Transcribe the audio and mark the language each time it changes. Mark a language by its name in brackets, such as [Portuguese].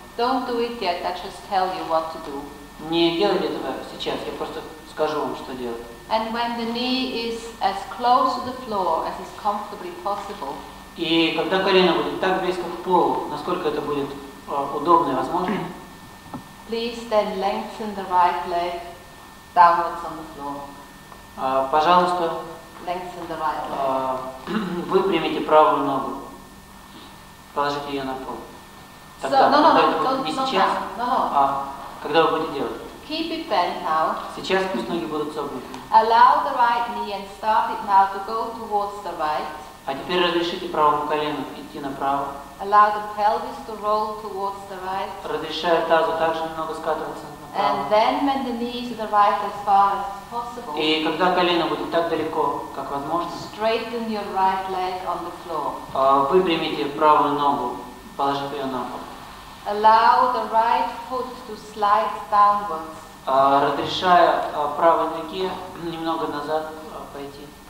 [English] Don't do it yet, I just tell you what to do. [Russian] Не делайте этого сейчас, я просто скажу вам, что делать. [English] And when the knee is as close to the floor as is comfortably possible, [Russian] И когда колено будет так близко к полу, насколько это будет удобно и возможно, [English] please then lengthen the right leg downwards on the floor. [Russian] Пожалуйста, [English] Lengthen the right leg. [Russian] выпрямите правую ногу, положите ее на пол. [English] So, [Russian] Тогда, [English] no, [Russian] когда это будет [English] don't, [Russian] не [English] not [Russian] сейчас, [English] now. No. [Russian] а когда вы будете делать. [English] Keep it bent now. [Russian] Сейчас пусть ноги будут согнуты. [English] Allow the right knee and start it now to go towards the right. [Russian] А теперь разрешите правому колену идти направо. [English] Allow the pelvis to roll towards the right. [Russian] Разрешая тазу также немного скатываться [English] And [Russian] направо. [English] then when the knee to the right as far as possible, [Russian] И когда колено будет так далеко, как возможно, [English] straighten your right leg on the floor. [Russian] выпрямите правую ногу, положив ее на пол. [English] Allow the right foot to slide downwards. [Russian] Разрешая правой ноге немного назад пойти.